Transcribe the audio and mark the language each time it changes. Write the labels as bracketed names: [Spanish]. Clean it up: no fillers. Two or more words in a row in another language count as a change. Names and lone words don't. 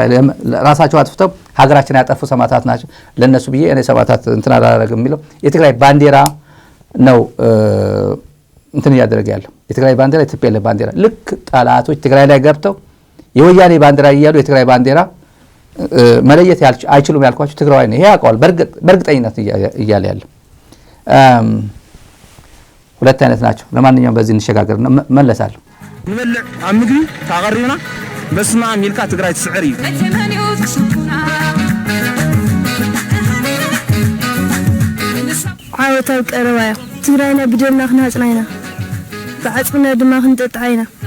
[Amharic] ራሳቸው አጥፍተው ሀገራችን ያጠፉ ሰማዕታት ናቸው ለነሱ ብዬ እኔ ሰማዕታት እንትን አላደረግም የሚለው የትግራይ ባንዲራ ነው እንትን ያደረገ ያለው የትግራይ ባንዲራ የቲፒኤልኤፍ ባንዲራ ልክ ጠላቶች ትግራይ ላይ ገብተው የወያኔ ባንዲራ እያሉ የትግራይ ባንዲራ መለየት አይችሉም ያልኳችሁ ትግራዋይ ነው። ይሄ ያውቀዋል በእርግጠኝነት እያለ ያለ ሁለት አይነት ናቸው። ለማንኛውም በዚህ እንሸጋገርና መለሳለሁ። [Tigrinya] ንበልዕ ኣብ ምግቢ ታቀሪብና በስማ ሚልካ ትግራይ ትስዕር እዩ ዓወታዊ ቀረባ እዩ ትግራይና ብደምና ክናጽና ኢና ብዓፅምና ድማ ክንጠጥዓ ኢና